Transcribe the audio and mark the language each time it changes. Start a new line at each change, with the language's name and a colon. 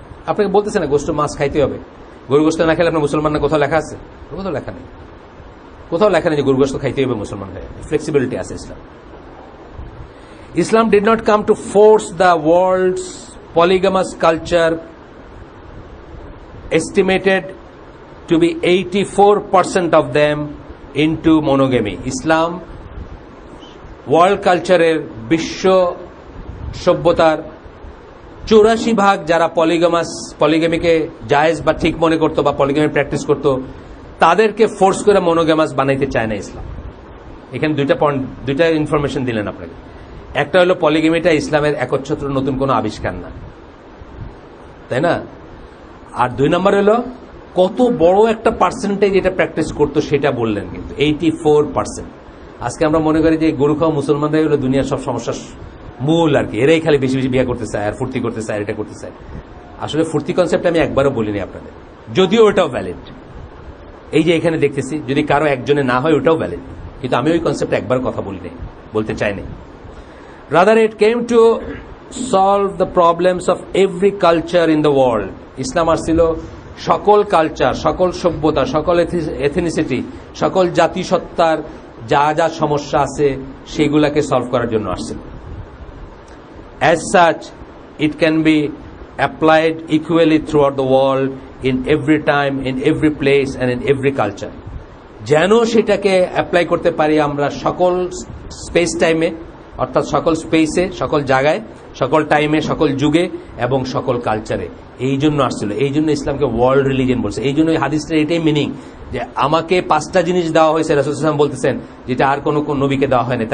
Bangla: আপনাকে বলতেছে না গোশত মাছ খাইতে হবে, গরু গোশত না খেলে আপনার মুসলমান না কোথাও লেখা আছে? কোথাও লেখা নেই, কোথাও লেখা নেই যে গরু গোশত খাইতে হবে মুসলমান হয়ে। ফ্লেক্সিবিলিটি আছে ইসলাম।
English: Islam did not come to force the world's polygamous culture, estimated to be 84% of them, into monogamy.
Bangla: Islam world কালচারের বিশ্ব সভ্যতার 84% যারা পলিগামিকে জায়েজ বা ঠিক মনে করতো বা পলিগামি প্র্যাকটিস করতো, তাদেরকে ফোর্স করে মনোগামাস বানাইতে চায় না ইসলাম। এখানে দুইটা ইনফরমেশন দিলেন আপনাকে। একটা হলো পলিগামিটা ইসলামের একচ্ছত্র নতুন কোনো আবিষ্কার না, তাই না? আর 2 নম্বর হলো কত বড় একটা পার্সেন্টেজ এটা প্র্যাকটিস করতো সেটা বললেন, কিন্তু 84%। আজকে আমরা মনে করি যে গরু খাওয়া মুসলমানরাই হলো দুনিয়ার সব সমস্যার মূল আর কি, এরাই খালি বেশি বেশি বিয়ে করতে চায় আর ফুর্তি করতে চায়, এটা করতে চায়। আসলে ফুর্তি কনসেপ্ট আমি একবারও বলিনি আপনাদের, যদিও ওটাও ভ্যালিড। এই যে এখানে দেখতেছি যদি কারো একজনে না হয় ওটাও ভ্যালিড, কিন্তু আমি ওই কনসেপ্টে একবার কথা বলিনি, বলতে চাইনি।
English: Rather, it came to solve the problems of every culture in the world.
Bangla: ইসলাম আসছিল সকল কালচার, সকল সভ্যতা, সকল এথনিসিটি, সকল জাতিসত্তার যা যা সমস্যা আছে সেগুলাকে সলভ করার জন্য আসছিল।
English: As such, it can be applied equally throughout the world, in every time, in every place, and in every culture.
Bangla: যেন সেটাকে অ্যাপ্লাই করতে পারি আমরা সকল স্পেস টাইমে, অর্থাৎ সকল স্পেসে, সকল জায়গায়, সকল টাইমে, সকল যুগে এবং সকল কালচারে। এই জন্য আসছিল, এই জন্য ইসলামকে ওয়ার্ল্ড রিলিজিয়ন বলছে। এই জন্য এই হাদিসটার এটাই মিনিং যে আমাকে 5টা জিনিস দেওয়া হয়েছে, রাসূল সাল্লাল্লাহু আলাইহি ওয়াসাল্লাম বলতেছেন, যেটা আর কোন নবীকে দেওয়া হয়নি।